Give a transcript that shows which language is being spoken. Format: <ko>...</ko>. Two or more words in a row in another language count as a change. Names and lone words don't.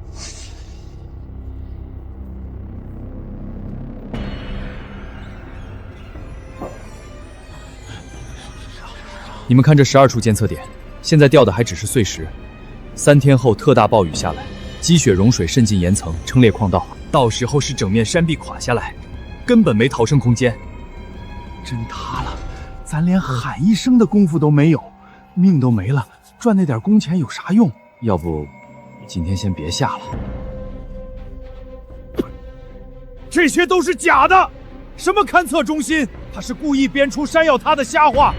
<zh>你們看這12處監測點，現在掉的還只是碎石。3天後特大暴雨下來，積雪融水滲進岩層，撐裂礦道，到時候是整面山壁垮下來，根本沒逃生空間。真塌了，咱連喊一聲的功夫都沒有，命都沒了，賺那點工錢有啥用？要不今天先別下了。這些都是假的，什麼勘測中心，他是故意編出山要塌的瞎話。</zh>